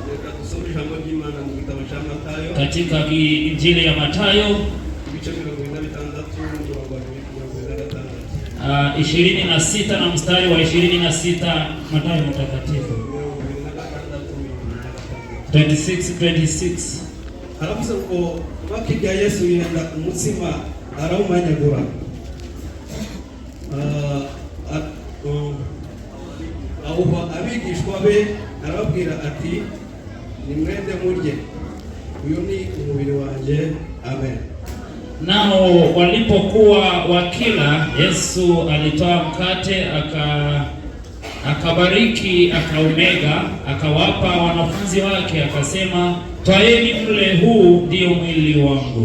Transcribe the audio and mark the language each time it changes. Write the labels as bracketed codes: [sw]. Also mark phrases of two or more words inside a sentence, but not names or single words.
[sw] Katika Injili ya Mathayo 26 na mstari wa 26, Mathayo mtakatifu 26. [rw] Halafu uko wakiga Yesu yenda umutsima arawumanyagura. Aho abigishwa be arababwira ati nimwende murye, uyu ni umubiri wanje. Amen. [sw] Nao walipokuwa wakila, Yesu alitoa mkate akabariki, akaumega, akawapa wanafunzi wake, akasema, twaeni mle, huu ndio mwili wangu.